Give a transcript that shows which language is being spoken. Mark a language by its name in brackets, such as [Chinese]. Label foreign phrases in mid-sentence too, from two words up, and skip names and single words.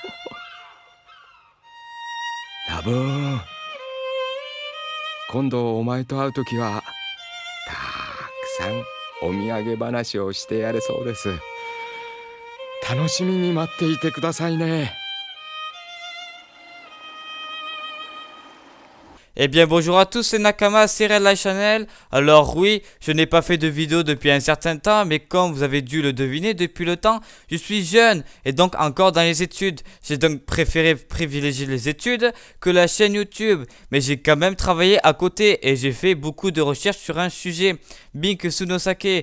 [Japanese] ラブーン、今度お前と会うときはたくさんお土産話をしてやれそうです。楽しみに待っていてくださいね。 [French] Eh bien bonjour à tous, c'est Nakama, c'est Red Light Channel. Alors oui, je n'ai pas fait de vidéo depuis un certain temps, mais comme vous avez dû le deviner depuis le temps, je suis jeune et donc encore dans les études. J'ai donc préféré privilégier les études que la chaîne YouTube, mais j'ai quand même travaillé à côté et j'ai fait beaucoup de recherches sur un sujet, Binkusu no Sake.